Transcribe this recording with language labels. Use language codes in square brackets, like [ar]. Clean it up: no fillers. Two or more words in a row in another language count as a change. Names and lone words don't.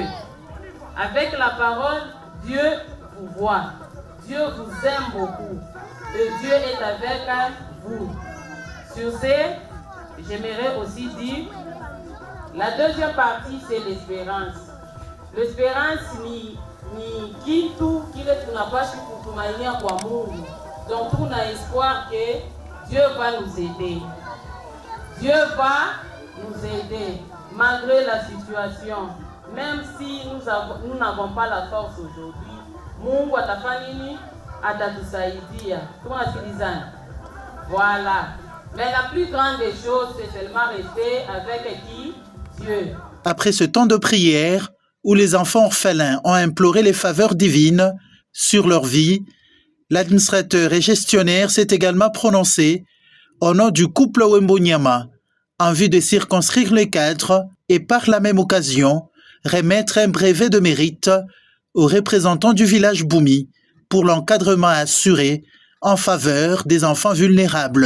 [fr] Avec la parole, Dieu vous voit. Dieu vous aime beaucoup. Et Dieu est avec vous. Sur ce, j'aimerais aussi dire, la deuxième partie, c'est l'espérance. [sw] L'espérance ni kitu kile tunapaswa kutumainia kwa Mungu. [fr] Donc on a espoir que Dieu va nous aider. Dieu va nous aider malgré la situation. Même si nous n'avons pas la force aujourd'hui, [sw] Mungu atafanya nini? Atatusaidia. Tunasikilizana. [fr] Voilà. Mais la plus grande des choses, c'est seulement rester avec qui? Dieu. Après ce temps de prière, où les enfants orphelins ont imploré les faveurs divines sur leur vie, l'administrateur et gestionnaire s'est également prononcé au nom du couple Wembonyama, en vue de circonscrire les cadres et par la même occasion remettre un brevet de mérite aux représentants du village Boumi pour l'encadrement assuré en faveur des enfants vulnérables.